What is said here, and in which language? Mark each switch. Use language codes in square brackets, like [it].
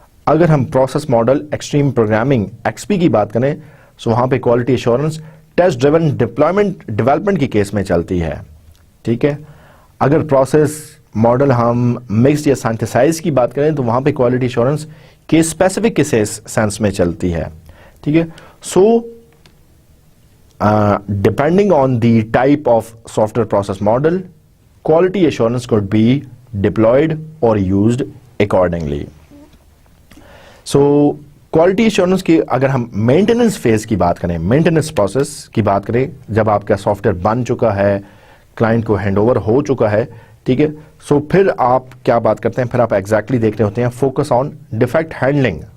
[ur] اگر ہم process model extreme programming x پی کی بات کریں تو وہاں پہ quality assurance test driven development کی کیس میں چلتی ہے, ٹھیک ہے. اگر پروسیس ماڈل ہم مکسڈ یا سینتھسائز کی بات کریں تو وہاں پہ کوالٹی ایشورنس کیس اسپیسیفک کے سینس میں چلتی ہے, ٹھیک ہے. [en] So depending on the type of software process model, quality assurance could be deployed or used accordingly. [ur] So quality assurance کی اگر ہم maintenance phase کی بات کریں, maintenance process کی بات کریں, جب آپ کا سافٹ ویئر بن چکا ہے, کلائنٹ کو ہینڈ اوور ہو چکا ہے, ٹھیک ہے. سو پھر آپ کیا بات کرتے ہیں, پھر آپ ایگزیکٹلی دیکھ رہے ہوتے ہیں فوکس آن ڈیفیکٹ ہینڈلنگ.